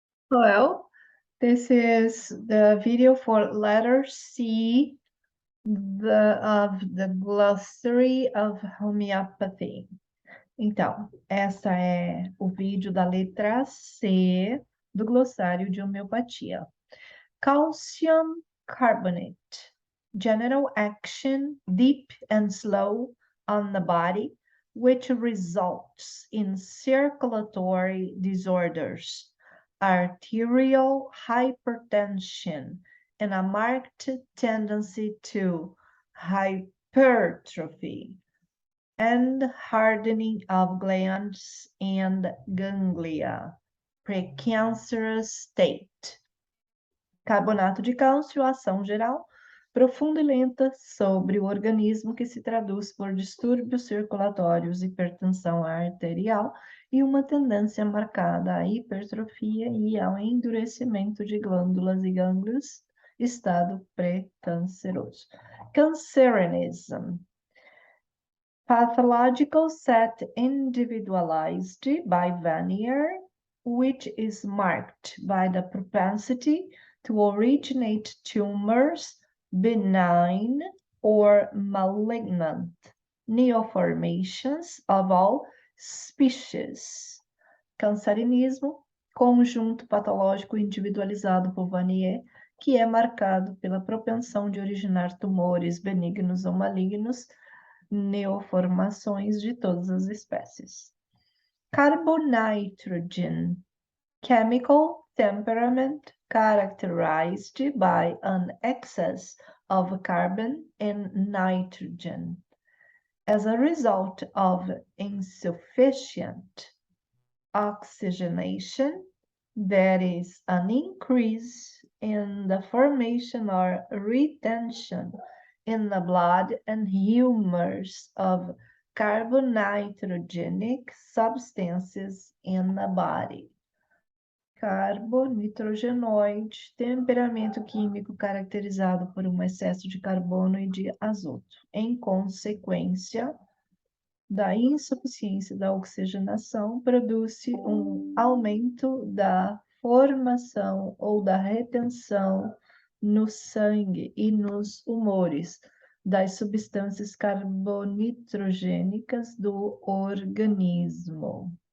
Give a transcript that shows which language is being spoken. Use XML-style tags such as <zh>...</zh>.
<en>Hello, this is the video for letter C of the Glossary of Homeopathy.</en> <pt>Então, essa é o vídeo da letra C do glossário de homeopatia.</pt> <en>Calcium carbonate. General action, deep and slow on the body, which results in circulatory disorders, arterial hypertension, and a marked tendency to hypertrophy and hardening of glands and ganglia, precancerous state.</en> <pt>Carbonato de cálcio, ação geral, profunda e lenta sobre o organismo que se traduz por distúrbios circulatórios, hipertensão arterial e uma tendência marcada à hipertrofia e ao endurecimento de glândulas e gânglios, estado pré-canceroso.</pt> <en>Canceronism. Pathological set individualized by Vanier, which is marked by the propensity to originate tumors, benign or malignant, neoformations of all species.</en> <pt>Cancerinismo, conjunto patológico individualizado por Vanier, que é marcado pela propensão de originar tumores benignos ou malignos, neoformações de todas as espécies.</pt> <en>Carbonitrogen, chemical temperament characterized by an excess of carbon and nitrogen. As a result of insufficient oxygenation, there is an increase in the formation or retention in the blood and humors of carbonitrogenic substances in the body.</en> <pt>Carbonitrogenoide, temperamento químico caracterizado por um excesso de carbono e de azoto, em consequência da insuficiência da oxigenação, produz-se um aumento da formação ou da retenção no sangue e nos humores das substâncias carbonitrogênicas do organismo.</pt>